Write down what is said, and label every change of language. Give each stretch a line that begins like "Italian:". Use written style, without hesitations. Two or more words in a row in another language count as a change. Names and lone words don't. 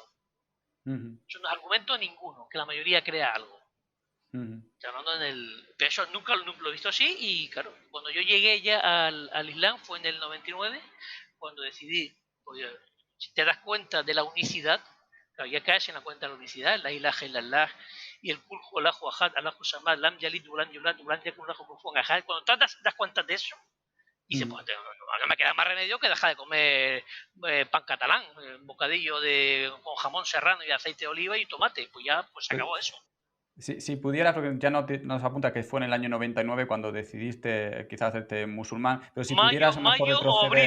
Spanish: Eso no es argumento ninguno, que la mayoría crea algo. Hablando pero eso nunca lo he visto así, y claro, cuando yo llegué ya al Islam fue en el 99, cuando decidí, pues, si te das cuenta de la unicidad, claro, ya caes en la cuenta de la unicidad,
Arabic: لا إله إلا الله
Spanish: y el
Arabic: قل هو الله أحد الله الصمد لم يلد ولم يولد ولم يكن له كفوا أحد.
Spanish: Cuando te das cuenta de eso, y pues no me queda más remedio que dejar de comer pan catalán, bocadillo con jamón serrano y aceite de oliva y tomate, pues ya pues se acabó eso. Si pudieras, porque ya nos apunta que fue en el año 99 cuando decidiste quizás hacerte musulmán, pero si pudieras a lo mejor retroceder...